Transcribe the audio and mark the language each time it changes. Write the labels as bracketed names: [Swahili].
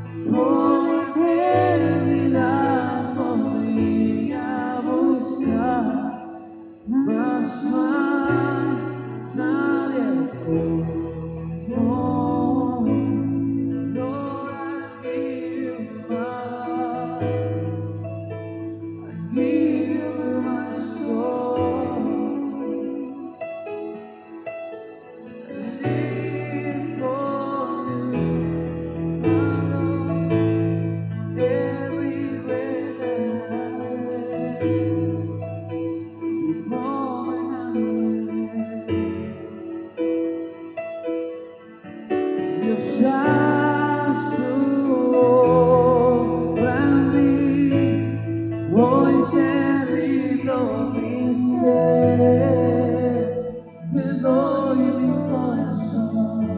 [Spanish] Por eternidad podría buscar, mas no hay nadie como tú. [English] Lord, I give you my heart, I give you my soul, I live for you, my Lord, every breath that I take, every moment I'm awake. [Spanish] Dios, haz tu obra en mí, hoy te rindo mi ser, te doy mi corazón,